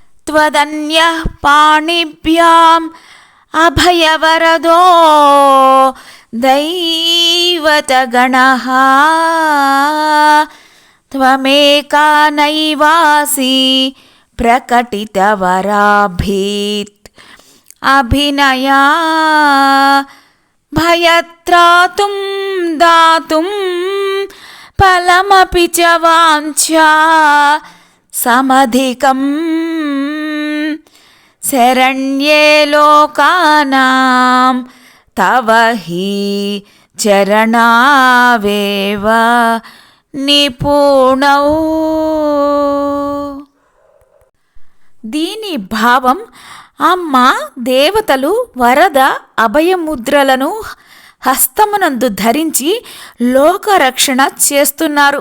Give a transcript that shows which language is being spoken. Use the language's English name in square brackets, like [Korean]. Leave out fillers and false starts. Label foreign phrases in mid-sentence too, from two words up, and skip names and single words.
[Sanskrit] त्वदन्यः पाणिभ्याम् अभयवरदो दैवतगणः त्वमेका नैवासि प्रकटितवराभीत् अभिनया भयत्रातुं दातुं फलमपि च वाञ्छा समधिकं शरण्ये लोकानां तव हि चरणावेव నిపుణౌ. [Telugu] దీని భావం, అమ్మ దేవతలు వరద అభయముద్రలను హస్తమునందు ధరించి లోకరక్షణ చేస్తున్నారు.